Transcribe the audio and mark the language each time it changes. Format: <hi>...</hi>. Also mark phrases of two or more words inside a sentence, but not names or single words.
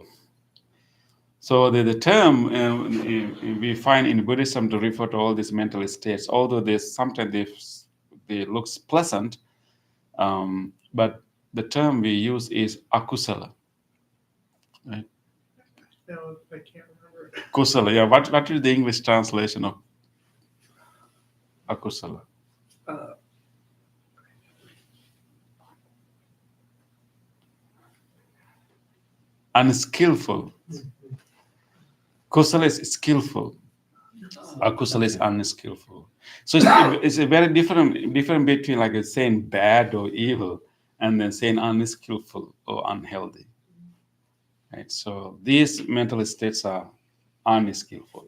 <en>So the term we find in Buddhism to refer to all these mental states, although sometimes they looks pleasant, but the term we use is akusala. Right? No, I can't remember. Kusala, yeah. What is the English translation of akusala? Uh, Unskillful. Kusala is skillful. Akusala is unskillful. So it's a very different between like saying bad or evil, and then saying unskillful or unhealthy. Right? So these mental states are unskillful.</en>